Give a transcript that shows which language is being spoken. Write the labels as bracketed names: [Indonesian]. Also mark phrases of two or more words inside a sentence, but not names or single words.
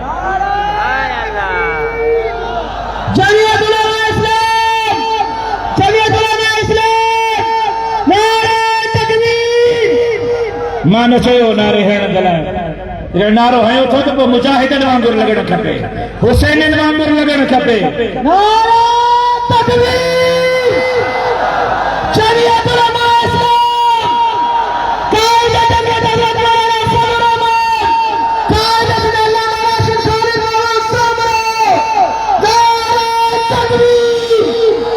[Urdu] جمعیت علماء اسلام جمعیت علماء اسلام نعرہ تکبیر [Sindhi] مانو چھو نعرے ہیں گلائیں نعرو ہیں اتھو تو مجاہدن وانگر لگن کھپے حسینن وانگر لگن کھپے [Urdu] نعرہ تکبیر جمعیت علماء اسلام قائد جمعیت حضرت مولانا فضل الرحمان قائد اللہ راشد خالد محمد سامرو نعرہ تکبیر